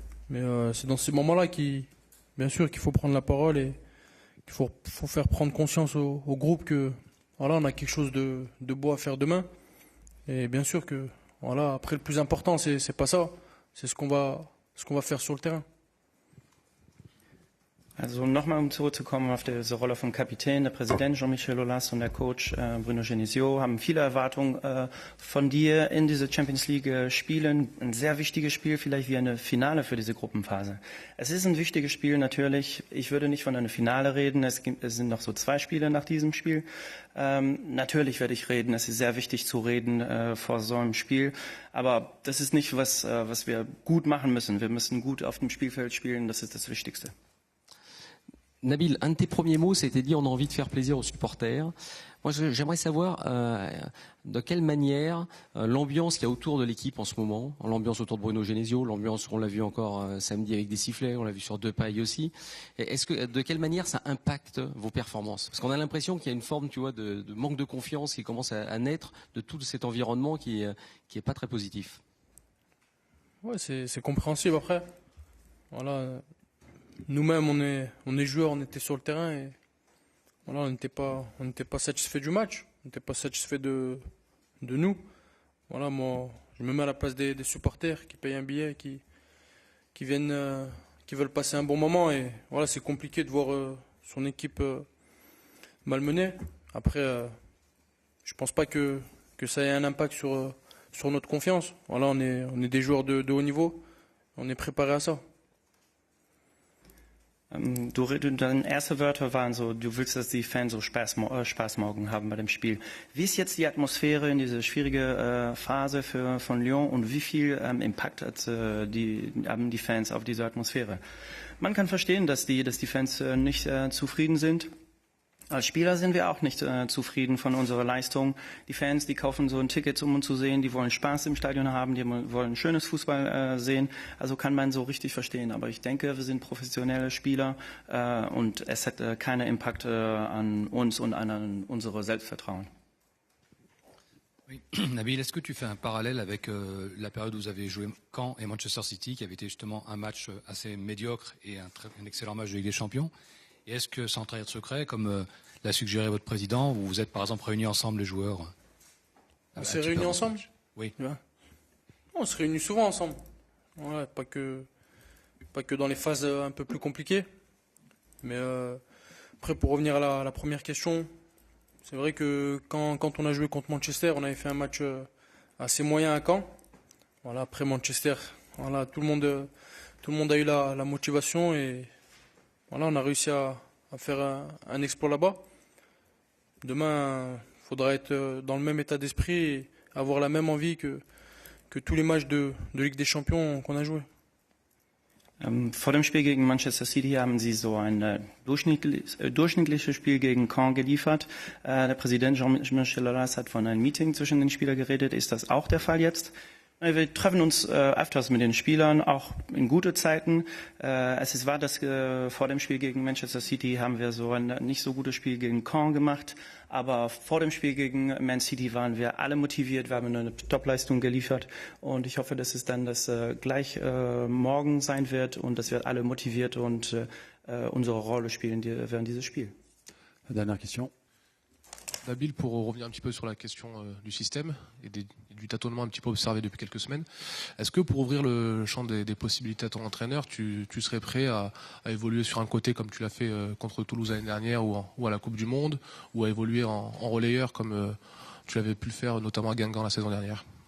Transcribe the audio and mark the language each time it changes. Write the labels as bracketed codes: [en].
[fr] Mais c'est dans ces moments-là bien sûr, qu'il faut prendre la parole et qu'il faut faire prendre conscience au groupe que voilà, on a quelque chose de beau à faire demain. Et bien sûr que voilà, après le plus important, c'est pas ça, c'est ce qu'on va faire sur le terrain. [de] Also nochmal, zurückzukommen auf diese Rolle vom Kapitän, der Präsident Jean-Michel Aulas und der Coach Bruno Genesio haben viele Erwartungen von dir in diese Champions League Spielen. Ein sehr wichtiges Spiel, vielleicht wie eine Finale für diese Gruppenphase. Es ist ein wichtiges Spiel natürlich. Ich würde nicht von einer Finale reden. Es sind noch so 2 Spiele nach diesem Spiel. Natürlich werde ich reden. Es ist sehr wichtig zu reden vor so einem Spiel. Aber das ist nicht was wir gut machen müssen. Wir müssen gut auf dem Spielfeld spielen. Das ist das Wichtigste. [fr] Nabil, un de tes premiers mots, c'était dit on a envie de faire plaisir aux supporters. Moi, j'aimerais savoir de quelle manière l'ambiance qu'il y a autour de l'équipe en ce moment, l'ambiance autour de Bruno Genesio, l'ambiance, on l'a vu encore samedi avec des sifflets, on l'a vu sur Depay aussi. De quelle manière ça impacte vos performances? Parce qu'on a l'impression qu'il y a une forme, tu vois, de manque de confiance qui commence à naître de tout cet environnement qui est pas très positif. Ouais, c'est compréhensible après. Voilà. Nous-mêmes, on est joueurs, on était sur le terrain et voilà, on n'était pas satisfait du match, on n'était pas satisfait de nous. Voilà, moi, je me mets à la place des supporters qui payent un billet, qui viennent, qui veulent passer un bon moment et voilà, c'est compliqué de voir son équipe malmenée. Après, je pense pas que ça ait un impact sur notre confiance. Voilà, on est des joueurs de haut niveau, on est préparé à ça. [de] Deine ersten Wörter waren so, du willst, dass die Fans so Spaß morgen haben bei dem Spiel. Wie ist jetzt die Atmosphäre in dieser schwierigen Phase von Lyon und wie viel Impact haben die Fans auf diese Atmosphäre? Man kann verstehen, dass die Fans nicht zufrieden sind. Als Spieler sind wir auch nicht zufrieden von unserer Leistung. Die Fans, die kaufen so ein Ticket, um uns zu sehen, die wollen Spaß im Stadion haben, die wollen schönes Fußball sehen. Also kann man so richtig verstehen. Aber ich denke, wir sind professionelle Spieler und es hat keinen Impact an uns und an unser Selbstvertrauen. [fr] Oui. Nabil, est-ce que tu fais un parallèle avec la période où vous avez joué Caen et Manchester City, qui avait été justement un match assez médiocre et un excellent match de Ligue des Champions? Et est-ce que, sans trahir de secret, comme l'a suggéré votre président, vous vous êtes par exemple réunis ensemble les joueurs? On s'est réunis ensemble? Oui. Ouais. On se réunit souvent ensemble. Ouais, pas que dans les phases un peu plus compliquées. Mais après, pour revenir à la première question, c'est vrai que quand on a joué contre Manchester, on avait fait un match assez moyen à Caen. Voilà, après Manchester, voilà, tout le monde a eu la motivation et voilà, on a réussi à faire un exploit là-bas. Demain, il faudra être dans le même état d'esprit et avoir la même envie que tous les matchs de Ligue des Champions qu'on a joués. [de] Vor dem Spiel gegen Manchester City haben sie so ein durchschnittliches Spiel gegen Caen geliefert. Der Präsident Jean-Michel Aulas hat von einem Meeting zwischen den Spielern geredet. Ist das auch der Fall jetzt? Wir treffen uns öfters mit den Spielern, auch in gute Zeiten. Es ist wahr, dass vor dem Spiel gegen Manchester City haben wir so ein nicht so gutes Spiel gegen Caen gemacht. Aber vor dem Spiel gegen Man City waren wir alle motiviert, wir haben eine Topleistung geliefert. Und ich hoffe, dass es dann das gleich morgen sein wird und dass wir alle motiviert und unsere Rolle spielen während dieses Spiels. [fr] Dernière question. Nabil, pour revenir un petit peu sur la question du système et du tâtonnement un petit peu observé depuis quelques semaines, est-ce que pour ouvrir le champ des possibilités à ton entraîneur, tu serais prêt à évoluer sur un côté comme tu l'as fait contre Toulouse l'année dernière ou à la Coupe du Monde, ou à évoluer en relayeur comme tu l'avais pu le faire notamment à Guingamp la saison dernière?